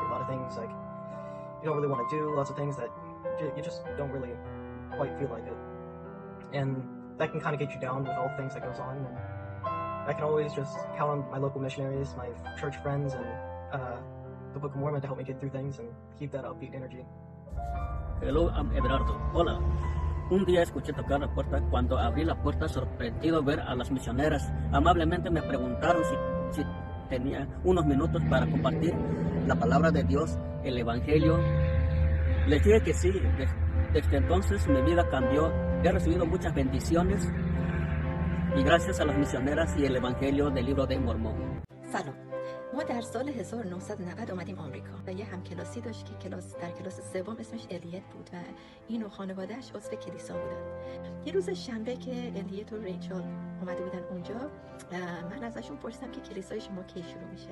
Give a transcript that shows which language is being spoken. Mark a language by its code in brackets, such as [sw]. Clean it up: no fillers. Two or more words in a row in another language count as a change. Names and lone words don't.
[en] A lot of things like you don't really want to do, lots of things that you just don't really quite feel like it. And that can kind of get you down with all the things that goes on. And I can always just count on my local missionaries, my church friends, and the Book of Mormon to help me get through things and keep that upbeat energy. Hello, I'm Everardo. Hola. [es] Un día escuché tocar la puerta. Cuando abrí la puerta, sorprendido ver a las misioneras, amablemente me preguntaron si tenía unos minutos para compartir la palabra de Dios, el Evangelio. Les dije que sí. Desde entonces mi vida cambió. He recibido muchas bendiciones y gracias a las misioneras y el Evangelio del libro de Mormón. [fa] سلام. ما در سال 1990 اومدیم آمریکا و یه همکلاسی داشت که در کلاس سوم اسمش الیت بود و این و خانواده‌اش عضو کلیسا بودن. یه روز شنبه که الیت و ریچل اومده بودن اونجا، من ازشون پرسیدم که کلیسای شما کی شروع میشه.